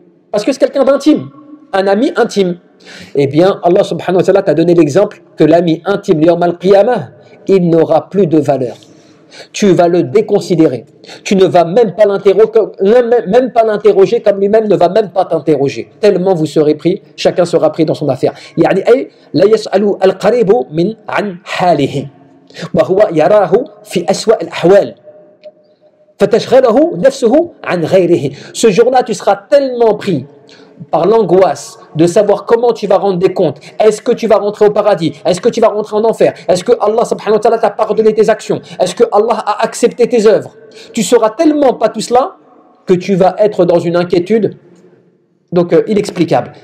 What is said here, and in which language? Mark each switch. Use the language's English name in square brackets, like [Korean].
[French] Parce que c'est quelqu'un d'intime, un ami intime. Eh bien, Allah subhanahu wa ta'ala t'a donné l'exemple que l'ami intime, yawm al-qiyamah, il n'aura plus de valeur. Tu vas le déconsidérer. Tu ne vas même pas l'interroger comme lui-même ne va même pas t'interroger. Tellement vous serez pris, chacun sera pris dans son affaire. [Arabic] يعني أي لا يسأل القريب من عن حاله وهو يراه في أسوأ الأحوال فتشغله نفسه عن غيره. [French] Ce jour-là, tu seras tellement pris par l'angoisse de savoir comment tu vas rendre des comptes. Est-ce que tu vas rentrer au paradis? Est-ce que tu vas rentrer en enfer? Est-ce que Allah subhanahu wa ta'ala t'a pardonné tes actions? Est-ce que Allah a accepté tes œuvres? Tu seras tellement pas tout cela que tu vas être dans une inquiétude donc inexplicable.